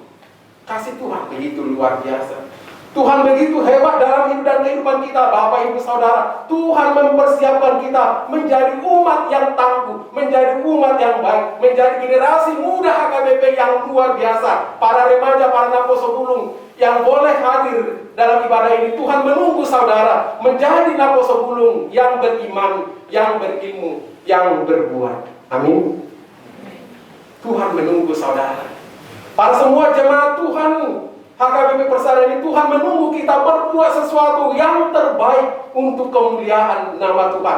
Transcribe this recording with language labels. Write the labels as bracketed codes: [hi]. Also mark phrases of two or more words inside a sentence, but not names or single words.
[id] Kasih Tuhan begitu luar biasa. Tuhan begitu hebat dalam hidup dan kehidupan kita, Bapak Ibu Saudara. Tuhan mempersiapkan kita menjadi umat yang tangguh, menjadi umat yang baik, menjadi generasi muda HKBP yang luar biasa. Para remaja, para [bbc] naposo bulung [id] yang boleh hadir dalam ibadah ini, Tuhan menunggu saudara menjadi [bbc] naposo bulung [id] yang beriman, yang berilmu, yang berbuat. Amin. Tuhan menunggu saudara. Para semua jemaat Tuhan HKBP Persada ini, Tuhan menunggu kita berbuat sesuatu yang terbaik untuk kemuliaan nama Tuhan.